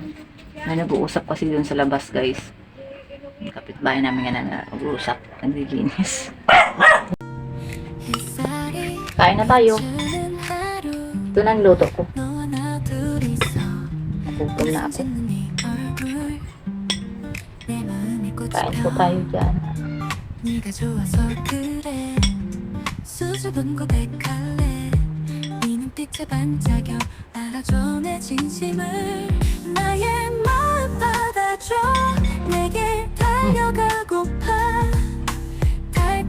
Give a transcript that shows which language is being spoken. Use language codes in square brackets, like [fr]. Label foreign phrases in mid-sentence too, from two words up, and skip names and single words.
[tl] May nag-uusap kasi dun sa labas guys. Yung kapitbahay namin nga nag-uusap. Naglilinis. Kain na tayo. Ito na ang luto ko. Nagutom na ako. Kain po tayo dyan. [ko] 빛에 반짝여 알아줘 내 진심을 나의 마음 받아줘 내게 달려가고파 달